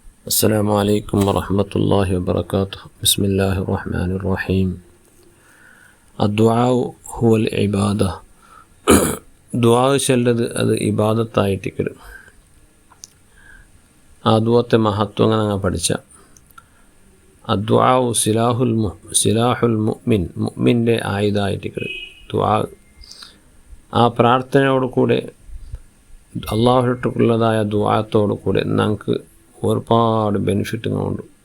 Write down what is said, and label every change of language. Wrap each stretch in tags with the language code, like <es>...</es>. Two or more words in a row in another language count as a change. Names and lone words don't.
<ar>السلام عليكم ورحمة الله وبركاته. بسم الله الرحمن الرحيم. الدعاء هو العبادة.</ar> <ml>ദുആ ചെല്ലത് അത് ഇബാദത്തായിട്ടിക്കല്. ആ ദുആത്തെ മഹത്വം അങ്ങനെ പഠിച്ച</ml> <ar>الدعاء سلاح المؤمن</ar> <ml>ആയുധമായിട്ടിക്കല് ദുആ. ആ പ്രാർത്ഥനയോട് കൂടെ അള്ളാഹുട്ടുള്ളതായ ദുആത്തോടു കൂടെ നമുക്ക് ഒരുപാട് ബെനിഫിറ്റുകളുണ്ട്.</ml>